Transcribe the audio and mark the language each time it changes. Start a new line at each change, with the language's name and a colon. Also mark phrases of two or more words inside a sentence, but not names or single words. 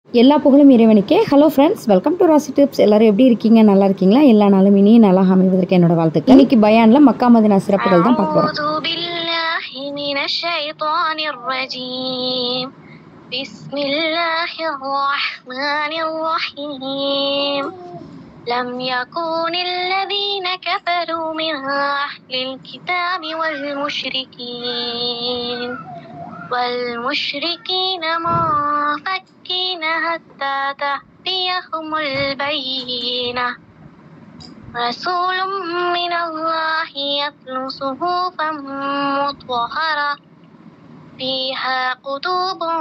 Tamil: எல்லா புகழும் இறைவனுக்கே.
English: Hello friends, welcome to
Tamil: ராசி டிப்ஸ். எல்லாரும் எப்படி இருக்கீங்க? நல்லா இருக்கீங்களா? எல்லா நாளும் இனி நல்லா அமைவதற்கு என்னோட வாழ்த்துக்கள். இன்னைக்கு பயான்ல மக்கா மதீனா சிறப்புகள் தான் பார்க்க போறோம்.
Arabic: لم يكن الذين كفروا من أهل الكتاب والمشركين منفكين حتى تأتيهم البينة رسول من الله يتلو صحفا مطهرة فيها كتب